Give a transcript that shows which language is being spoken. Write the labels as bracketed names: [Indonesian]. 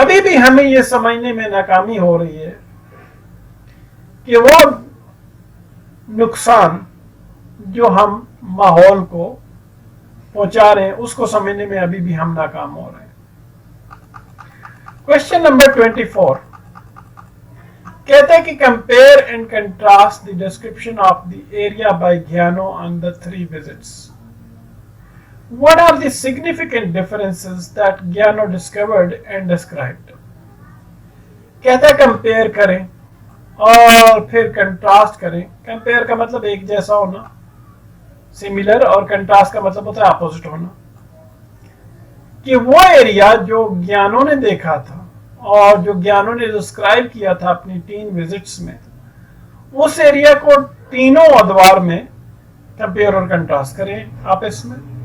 [Hindi] अभी भी हमें ये समझने में नाकामी हो रही है कि वो नुकसान जो हम माहौल को पहुंचा रहे हैं उसको समझने में अभी भी हम नाकाम हो रहे हैं। [English] question number 24 [Hindi] कहते हैं कि [English] Compare and contrast the description of the area by Gyano on the 3 visits. What are the significant differences that Gyano discovered and described? [Hindi] कहता है कंपेयर करें और फिर कंट्रास्ट करें। कंपेयर का मतलब एक जैसा होना, सिमिलर, और कंट्रास्ट का मतलब होता है अपोजिट होना। कि वो एरिया जो ज्ञानों ने देखा था और जो ज्ञानों ने डिस्क्राइब किया था अपनी 3 विजिट्स में, उस एरिया को तीनों अदवार में कंपेयर और कंट्रास्ट करें आपस में।